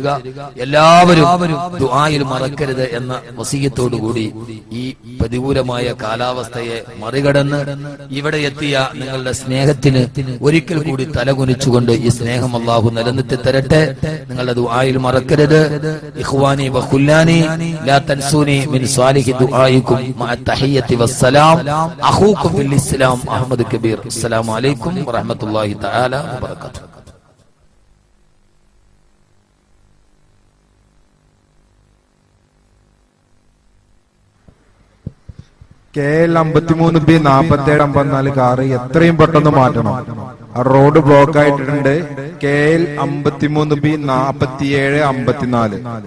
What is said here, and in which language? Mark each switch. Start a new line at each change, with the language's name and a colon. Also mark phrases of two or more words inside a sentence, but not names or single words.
Malayalam: എല്ലാവരും ദുആയിൽ മറക്കരുത് എന്ന വസിയത്തോടുകൂടി ഈ പ്രതികൂലമായ കാലാവസ്ഥയെ മറികടന്ന് ഇവിടെ എത്തിയ നിങ്ങളുടെ സ്നേഹത്തിന് ഒരിക്കൽ കൂടി തലകുനിച്ചുകൊണ്ട് ഈ സ്നേഹം അല്ലാഹു നിലനിർത്തി തരട്ടെ. നിങ്ങളുടെ ദുആയിൽ മറക്കരുത്.
Arabic: إخواني وقل لا تنسوني من صالح دعائكم مع التحية والسلام. أخوكم في الإسلام أحمد كبير. السلام عليكم ورحمة الله تعالى وبركاته.
Malayalam: KL 53B 4754 കാറ് എത്രയും പെട്ടെന്ന് മാറ്റണം. റോഡ് ബ്ലോക്ക് ആയിട്ടുണ്ട്. KL 53B 4754.